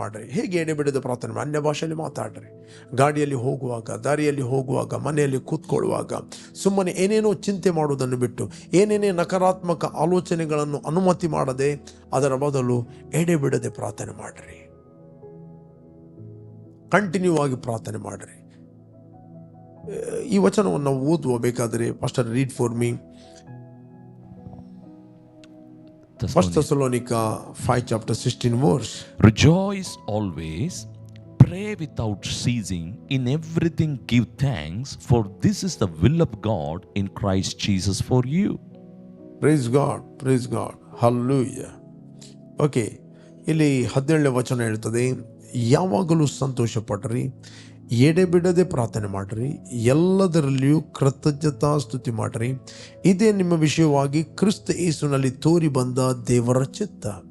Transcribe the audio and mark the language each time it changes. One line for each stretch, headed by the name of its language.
Kannada: ಹೇಗೆ ಎಡೆ ಬಿಡದೆ ಪ್ರಾರ್ಥನೆ ಮಾಡಿ? ಅನ್ಯ ಭಾಷೆಯಲ್ಲಿ ಮಾತಾಡ್ರಿ. ಗಾಡಿಯಲ್ಲಿ ಹೋಗುವಾಗ, ದಾರಿಯಲ್ಲಿ ಹೋಗುವಾಗ, ಮನೆಯಲ್ಲಿ ಕೂತ್ಕೊಳ್ಳುವಾಗ ಸುಮ್ಮನೆ ಏನೇನೋ ಚಿಂತೆ ಮಾಡುವುದನ್ನು ಬಿಟ್ಟು, ಏನೇನೇ ನಕಾರಾತ್ಮಕ ಆಲೋಚನೆಗಳನ್ನು ಅನುಮತಿ ಮಾಡದೆ, ಅದರ ಬದಲು ಎಡೆ ಬಿಡದೆ ಪ್ರಾರ್ಥನೆ ಮಾಡ್ರಿ. ಕಂಟಿನ್ಯೂ ಆಗಿ ಪ್ರಾರ್ಥನೆ ಮಾಡ್ರಿ. ಈ ವಚನವನ್ನು ನಾವು ಓದುವ ಬೇಕಾದರೆ,
English: pastor read for me
Kannada: First Thessalonica 5 chapter 16 verse.
English: Rejoice always, pray without ceasing, in everything give thanks, for this is the will of God in Christ Jesus for you. Praise God, hallelujah.
Kannada: Okay, ಇಲ್ಲಿ 17ನೇ ವಚನ ಹೇಳ್ತದೆ, ಯಾವಾಗಲೂ ಸಂತೋಷ ಪಡ್ರಿ, ಎಡೆಬಿಡದೆ ಪ್ರಾರ್ಥನೆ ಮಾಡ್ರಿ, ಎಲ್ಲದರಲ್ಲಿಯೂ ಕೃತಜ್ಞತಾ ಸ್ತುತಿ ಮಾಡ್ರಿ, ಇದೇ ನಿಮ್ಮ ವಿಷಯವಾಗಿ ಕ್ರಿಸ್ತ ಯೇಸುವಿನಲ್ಲಿ ತೋರಿ ಬಂದ ದೇವರ ಚಿತ್ತ.